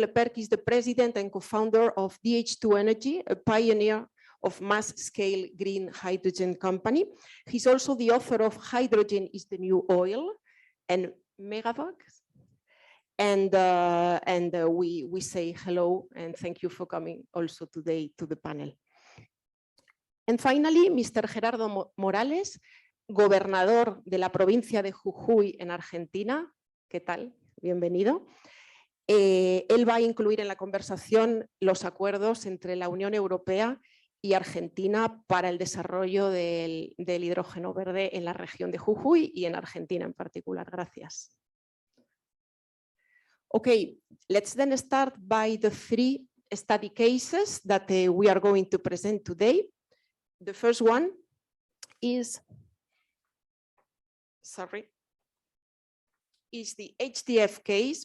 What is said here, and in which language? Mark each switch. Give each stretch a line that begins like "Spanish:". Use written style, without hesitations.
English: Lepercq is the President and co-founder of GH2 Energy, a pioneer of mass-scale green hydrogen company. He's also the author of Hydrogen is the New Oil and Megavox, And we say hello and thank you for coming also today to the panel. And finally, Mr.
Spanish: Gerardo Morales, gobernador de la provincia de Jujuy en Argentina. ¿Qué tal? Bienvenido. Él va a incluir en la conversación los acuerdos entre la Unión Europea y Argentina para el desarrollo del hidrógeno verde en la región de Jujuy y en Argentina en particular. Gracias.
English: Okay, let's then start by the 3 study cases that we are going to present today. The first one is, is the HDF case.